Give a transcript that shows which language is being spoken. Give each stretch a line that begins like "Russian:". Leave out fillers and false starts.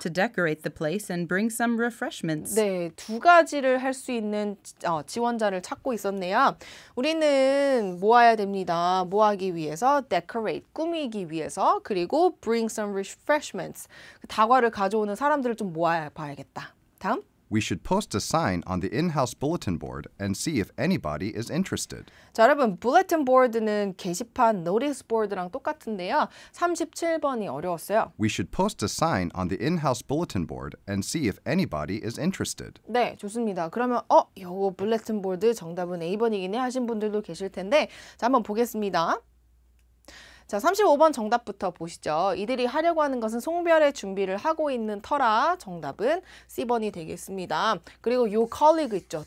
English: to decorate the place and bring some refreshments.
Korean: 네, 두 가지를 할 수 있는 지원자를 찾고 있었네요. 우리는 모아야 됩니다. 모아기 위해서 decorate, 꾸미기 위해서 그리고
English: bring some refreshments,
Korean: 다과를 가져오는 사람들을 좀 모아 봐야겠다. 다음.
English: We should post a sign on the in-house bulletin board and see if anybody is interested.
Korean: 자, 여러분, bulletin board는 게시판, notice board랑 똑같은데요. 37번이 어려웠어요.
English: We should post a sign on the in-house bulletin board and see if anybody is interested.
Korean: 네, 좋습니다. 그러면 요거 bulletin board 정답은 A번이긴 해 하신 분들도 계실 텐데 자, 한번 보겠습니다. 자, 35번 정답부터 보시죠. 이들이 하려고 하는 것은 송별의 준비를 하고 있는 터라. 정답은 C번이 되겠습니다. 그리고 요 colleague 있죠.